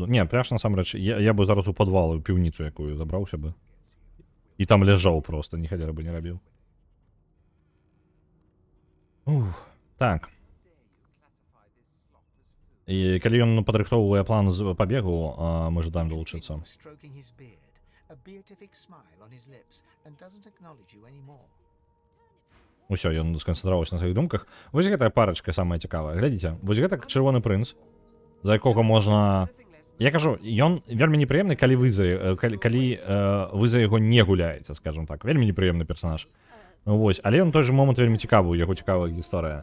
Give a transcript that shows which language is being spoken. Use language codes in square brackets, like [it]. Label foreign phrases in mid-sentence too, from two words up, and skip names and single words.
[be] Не, пляж насамрэч, я бы зараз у падвал, у піўніцу якую забраўся бы. І там ляжаў просто, ні халера бы не рабіў. Так. І калі ён падрыхтоўвае план з пабегу, мы жадаем далучыцца. [en] a beatific smile on his lips, and doesn't acknowledge you anymore. [be] Усё, ён сканцэнтраваўся на сваіх думках. Вось гэтая парачка самая цікавая. Глядзіце, вось гэта чырвоны прынц, за якога можна... Я кажу, ён вельмі непрыемны, калі вы за яго не гуляеце, скажем так. Вельмі непрыемны персонаж. Вось, але ён той же момант вельмі цікавы, у яго цікавая гісторыя.